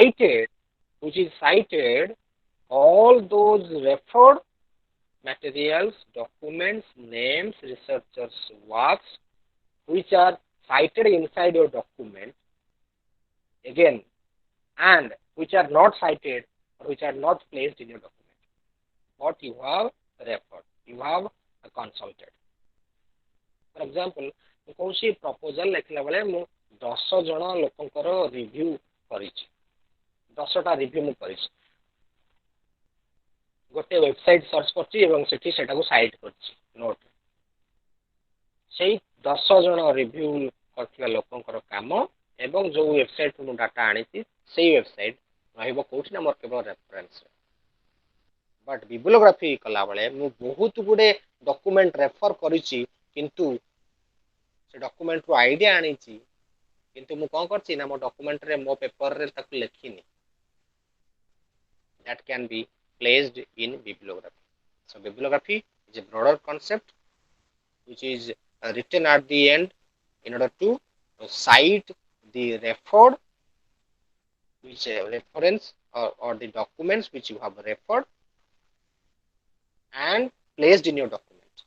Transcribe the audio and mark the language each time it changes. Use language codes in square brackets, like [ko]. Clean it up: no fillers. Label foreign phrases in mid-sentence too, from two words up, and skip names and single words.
[en] cited all those referred materials, documents, names, researchers' works which are cited inside your document again, and which are not cited or which are not placed in your document. What you have referred, you have consulted. For example, [or] କୌଣସି ପ୍ରପୋଜାଲ ଲେଖିଲା ବେଳେ ମୁଁ 10 ଜଣ ଲୋକଙ୍କର ରିଭ୍ୟୁ କରିଛି, 10ଟା ରିଭ୍ୟୁ ମୁଁ କରିଛି, ଗୋଟେ [en] website search [or] କରିଛି ଏବଂ ସେଠି ସେଟାକୁ ସାଇଟ୍ କରିଛି ନୋଟ୍। ସେଇ 10 ଜଣ ରିଭ୍ୟୁ କରିଥିବା ଲୋକଙ୍କର କାମ ଏବଂ ଯୋଉ ୱେବସାଇଟ୍ ମୁଁ ଡାଟା ଆଣିଛି ସେଇ ୱେବସାଇଟ୍ ରହିବ କୋଉଠି ନା ମୋର କେବଳ ରେଫରେନ୍ସ। [en] but bibliography [or] କଲାବେଳେ ମୁଁ ବହୁତ ଗୁଡେ ଡକୁମେଣ୍ଟ ରେଫର କରିଛି, କିନ୍ତୁ ସେ ଡକୁମେଣ୍ଟରୁ ଆଇଡିଆ ଆଣିଛି, କିନ୍ତୁ ମୁଁ କଣ କରିଛି ନା ମୋ ଡକୁମେଣ୍ଟରେ ମୋ ପେପରରେ ତାକୁ ଲେଖିନି। [en] That can be placed in bibliography. So bibliography is a broader concept which is written at the end in order to cite the referred, which reference or the documents which you have referred and placed in your document.